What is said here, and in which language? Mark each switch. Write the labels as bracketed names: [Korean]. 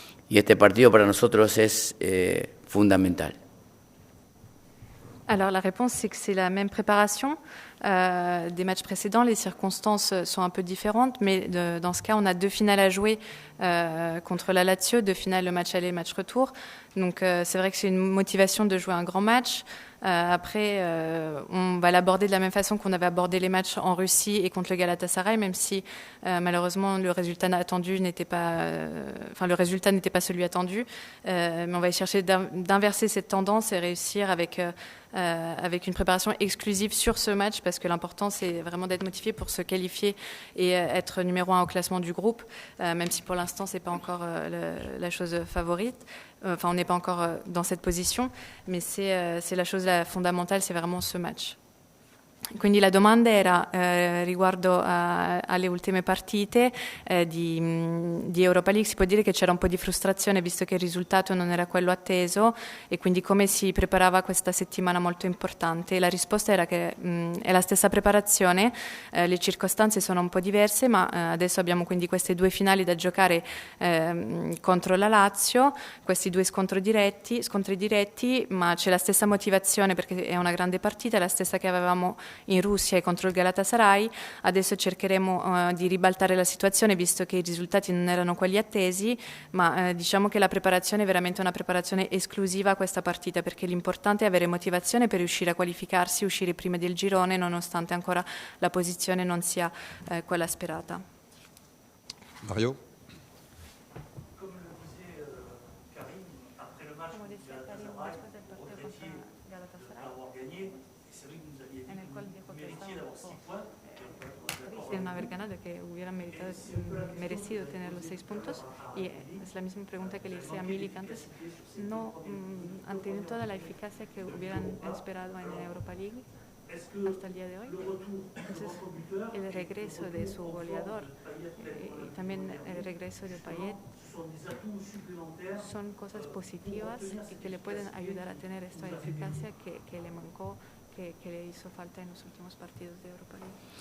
[Spanish] Y este partido para nosotros es fondamental. [French] Alors la réponse, c'est que c'est la même préparation des matchs précédents. Les circonstances sont un peu différentes, mais dans ce cas, on a 2 finales à jouer contre la Lazio, 2 finales, le match aller, match retour. Donc c'est vrai que c'est une motivation de jouer un grand match. Après, on va l'aborder de la même façon qu'on avait abordé les matchs en Russie et contre le Galatasaray, même si malheureusement le résultat attendu n'était pas, le résultat n'était pas celui attendu. Mais on va chercher d'inverser cette tendance et réussir avec une préparation exclusive sur ce match, parce que l'important c'est vraiment d'être motivé pour se qualifier et être numéro 1 au classement du groupe, même si pour l'instant c'est pas encore la chose favorite. Enfin, on n'est pas encore dans cette position, mais c'est la chose fondamentale, c'est vraiment ce match. [Italian] Quindi la domanda era riguardo alle ultime partite di Europa League. Si può dire che c'era un po' di frustrazione visto che il risultato non era quello atteso, e quindi come si preparava questa settimana molto importante. La risposta era che è la stessa preparazione, le circostanze sono un po' diverse, ma adesso abbiamo quindi queste 2 finali da giocare contro la Lazio, questi 2 scontri diretti, ma c'è la stessa motivazione perché è una grande partita, è la stessa che avevamo in Russia e contro il Galatasaray. Adesso cercheremo di ribaltare la situazione visto che i risultati non erano quelli attesi, ma diciamo che la preparazione è veramente una preparazione esclusiva a questa partita, perché l'importante è avere motivazione per riuscire a qualificarsi, uscire prima del girone, nonostante ancora la posizione non sia quella sperata. Mario. [French] Comme le disait Karim, après le match contre Galatasaray, vous regrettiez de ne pas avoir gagné. C'est vrai que vous aviez dit que vous méritiez d'avoir 6 points. [Spanish] De no haber ganado, que hubieran merecido tener los 6 puntos, y es la misma pregunta que le hice a Milik antes. No han tenido toda la eficacia que hubieran esperado en la Europa League hasta el día de hoy. Entonces, el regreso de su goleador y también el regreso de Payet son cosas positivas y que le pueden ayudar a tener esta eficacia que le mancó, que le hizo falta en los últimos partidos de Europa League.